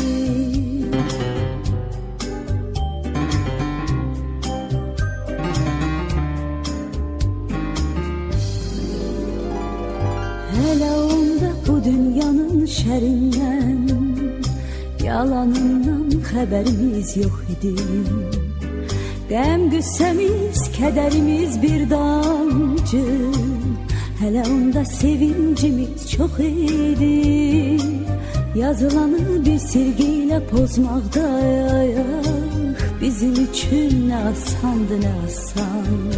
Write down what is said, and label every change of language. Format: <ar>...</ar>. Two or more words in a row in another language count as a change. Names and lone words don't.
<tr>Hele onda bu dünyanın şerinden, yalanından haberimiz yok idi.</tr> <az>Qəm qüssəmiz, kədərimiz bir damcı,</az> <tr>hele onda sevincimiz çok idi.</tr> <az>Yazılanı bir silgiyle pozmaqda bizim üçün</az> <tr>ne asandı, ne asan.</tr>